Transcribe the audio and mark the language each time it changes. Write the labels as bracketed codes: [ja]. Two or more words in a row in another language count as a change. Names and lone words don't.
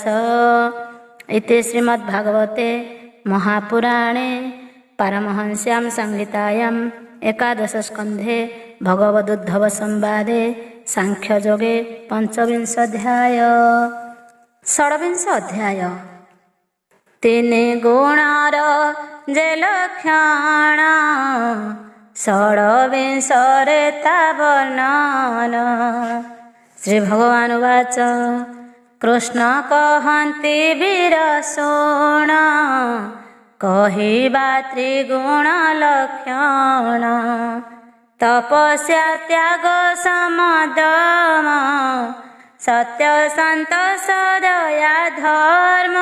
[sa] इति श्रीमद्भागवते महापुराणे पारमहंस्यां संहितायां एकादश स्कन्धे भगवदुद्धव संवादे सांख्ययोगे पंचविंशाध्याय। [or] ଷଡ୍ବିଂଶ ଅଧ୍ୟାୟ। ତିନି ଗୁଣର ଯେ ଲକ୍ଷଣ ଷଡ୍ବିଂଶରେ ତା ବର୍ଣ୍ଣନ। [sa] श्री भगवान उवाच [or] କୃଷ୍ଣ କହନ୍ତି ବୀର ଶୋଣ କହିବା ତ୍ରିଗୁଣ ଲକ୍ଷଣ ତପସ୍ୟା ତ୍ୟାଗ ସମଦମ ସତ୍ୟ ସନ୍ତୋଷ ଦୟା ଧର୍ମ